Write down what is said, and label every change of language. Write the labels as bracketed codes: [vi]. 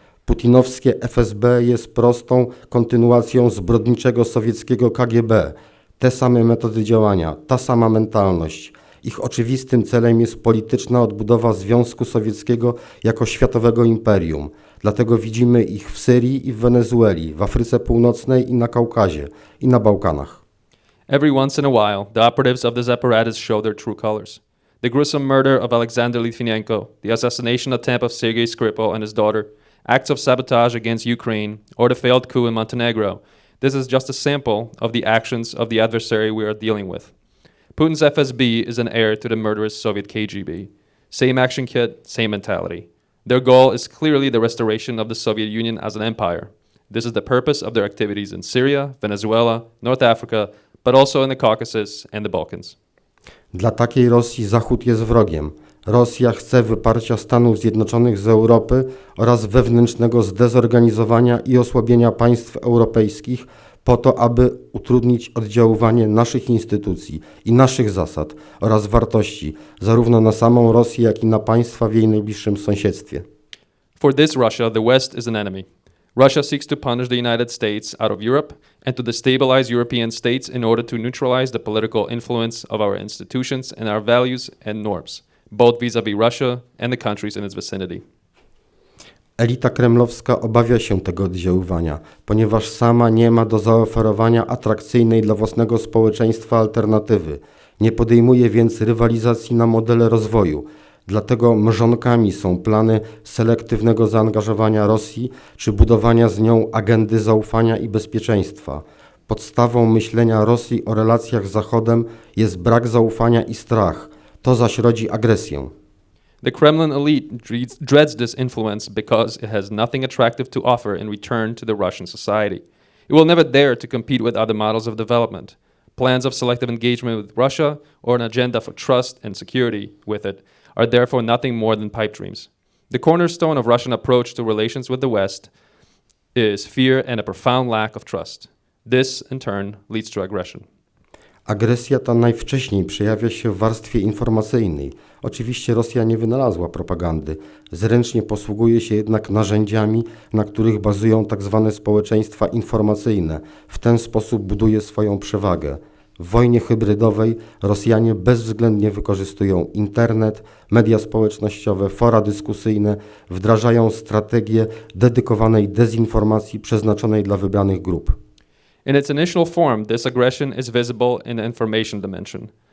[pl] Putinowskie FSB jest prostą kontynuacją zbrodniczego sowieckiego KGB. Te same metody działania, ta sama mentalność. Ich oczywistym celem jest polityczna odbudowa Związku Sowieckiego jako światowego imperium. Dlatego widzimy ich w Syrii i w Wenezueli, w Afryce Północnej i na Kaukazie i na Bałkanach. [en] Every once in a while, the operatives of this apparatus show their true colors. The gruesome murder of Alexander Litvinenko, the assassination attempt of Sergei Skripal and his daughter, acts of sabotage against Ukraine, or the failed coup in Montenegro. This is just a sample of the actions of the adversary we are dealing with. Putin's FSB is an heir to the murderous Soviet KGB. Same action kit, same mentality. Their goal is clearly the restoration of the Soviet Union as an empire. This is the purpose of their activities in Syria, Venezuela, North Africa, but also in the Caucasus and the Balkans. [pl] Dla takiej Rosji Zachód jest wrogiem. Rosja chce wyparcia Stanów Zjednoczonych z Europy oraz wewnętrznego zdezorganizowania i osłabienia państw europejskich po to, aby utrudnić oddziaływanie naszych instytucji i naszych zasad oraz wartości, zarówno na samą Rosję, jak i na państwa w jej najbliższym sąsiedztwie. [en] For this Russia, the West is an enemy. Russia seeks to punish the United States out of Europe and to destabilize European states in order to neutralize the political influence of our institutions and our values and norms, both vis-à-vis Russia and the countries in its vicinity. [pl] Elita kremlowska obawia się tego oddziaływania, ponieważ sama nie ma do zaoferowania atrakcyjnej dla własnego społeczeństwa alternatywy. Nie podejmuje więc rywalizacji na modele rozwoju. Dlatego mrzonkami są plany selektywnego zaangażowania Rosji czy budowania z nią agendy zaufania i bezpieczeństwa. Podstawą myślenia Rosji o relacjach z Zachodem jest brak zaufania i strach. To zaś rodzi agresję. [en] The Kremlin elite dreads this influence because it has nothing attractive to offer in return to the Russian society. It will never dare to compete with other models of development. Plans of selective engagement with Russia or an agenda for trust and security with it are therefore nothing more than pipe dreams. The cornerstone of Russian approach to relations with the West is fear and a profound lack of trust. This, in turn, leads to aggression. [pl] Agresja ta najwcześniej przejawia się w warstwie informacyjnej. Oczywiście Rosja nie wynalazła propagandy. Zręcznie posługuje się jednak narzędziami, na których bazują tzw. społeczeństwa informacyjne. W ten sposób buduje swoją przewagę. W wojnie hybrydowej Rosjanie bezwzględnie wykorzystują internet, media społecznościowe, fora dyskusyjne, wdrażają strategię dedykowanej dezinformacji przeznaczonej dla wybranych grup. [en] In its initial form, this aggression is visible in the information dimension.